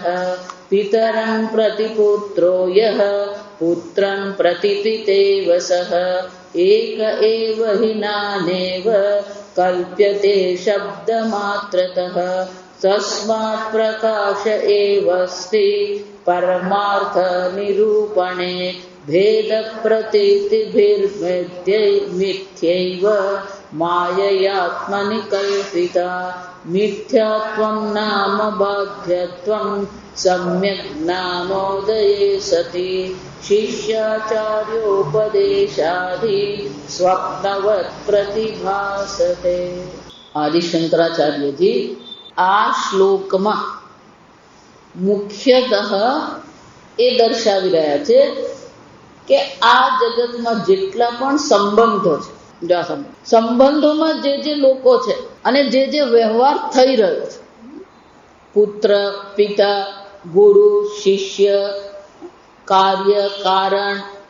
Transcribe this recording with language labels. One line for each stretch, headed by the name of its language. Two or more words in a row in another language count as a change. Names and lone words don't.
Sanskrit: पितरं प्रति पुत्रो यः पुत्रं प्रति पितेव सः एक एव हि नानेव कल्प्यते शब्दमात्रतः। तस्मात् प्रकाश एवस्ति परमार्थनिरूपणे भेदप्रतीतिभिर्मिथ्यैव माययात्मनि कल्पिता मिथ्यात्वं नाम बाध्यत्वं सम्यक ज्ञानोदये सती शिष्याचार्योपदेशाधि स्वप्नवत प्रतिभासते.
Gujarati: આદિ શંકરાચાર્યજી આ શ્લોકમાં મુખ્યતઃ એ દર્શાવી રહ્યા છે કે આ જગતમાં જેટલા પણ સંબંધો છે, સંબંધોમાં જે લોકો છે અને જે વ્યવહાર થઈ રહ્યો છે, પુત્ર, પિતા, ગુરુ, શિષ્ય, કાર્ય, કારણ,